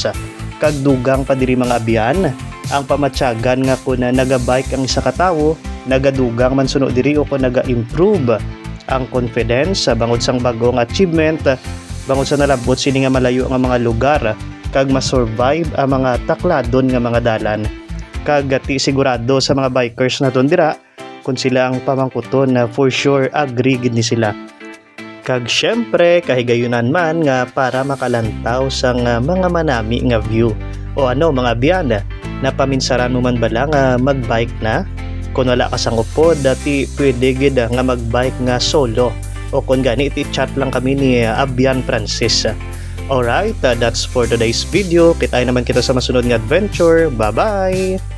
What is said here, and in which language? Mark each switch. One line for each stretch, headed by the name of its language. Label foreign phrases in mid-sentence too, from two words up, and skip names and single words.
Hiligaynon: Kag dugang pa diri mga abyan, ang pamatyagan nga kun naga-bike ang isa ka tawo, nagadugang man suno diri o kun naga-improve ang confidence bangod sang bagong achievement, bangod sa nalabot sini nga malayo nga mga lugar kag ma-survive ang mga takladon nga mga dalan. Kag ti sigurado sa mga bikers naton dira kung sila ang pamangkuton na for sure agree gid ni sila. Kag syempre kahigayunan man nga para makalantaw sang mga manami nga view. O ano mga biyan, napaminsaran mo man bala nga magbike na? Kung wala ka sang upod, dati pwede gid nga magbike nga solo. O kung gani iti-chat lang kami ni Abyan Francis.
English: Alright, that's for today's video.
Hiligaynon: Kitay naman kita sa masunod nga adventure. Bye-bye!